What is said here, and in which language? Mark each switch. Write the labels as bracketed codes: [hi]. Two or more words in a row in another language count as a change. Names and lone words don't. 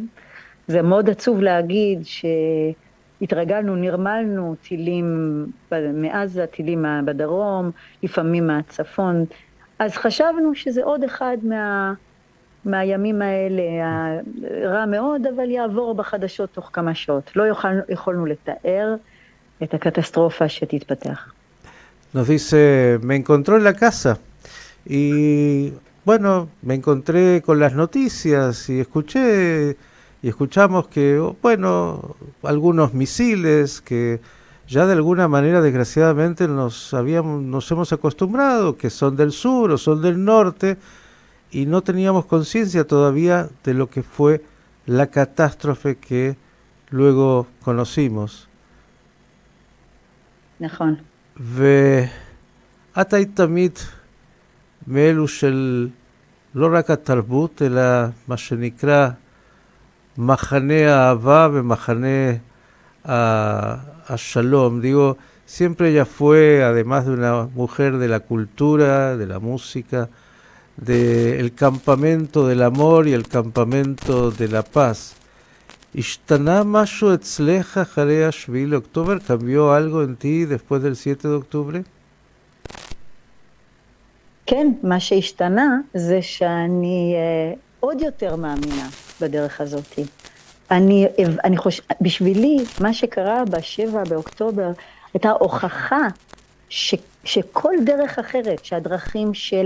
[he] זה מאוד עצוב להגיד התרגלנו, נרמלנו, טילים מעזה, טילים בדרום, לפעמים מהצפון. אז חשבנו שזה עוד אחד מהימים האלה, רע מאוד, אבל יעבור בחדשות תוך כמה שעות. לא יכולנו לתאר את הקטסטרופה שתתפתח. [es] Nos dice, me encontró en la casa y bueno, me encontré con las noticias y escuchamos que, bueno, algunos misiles que ya de alguna manera desgraciadamente nos hemos acostumbrado, que son del sur o son del norte, y no teníamos conciencia todavía de lo que fue la catástrofe que luego conocimos. [he] נכון. ואת היית תמיד מאלו של לא רק התרבות, אלא מה שנקרא מחנה האהבה ומחנה השלום. [es] Digo, siempre ella fue, además de una mujer de la cultura, de la música, del campamento del amor y el campamento de la paz. [he] ¿השתנה משהו אצלך אחרי השביעי לאוקטובר? [es] ¿Cambió algo en ti después del 7 de octubre? [he] כן, מה שהשתנה זה שאני עוד יותר מאמינה בדרך הזאת. אני חושב, בשבילי, מה שקרה ב7 באוקטובר, הייתה הוכחה שכל דרך אחרת, שהדרכים של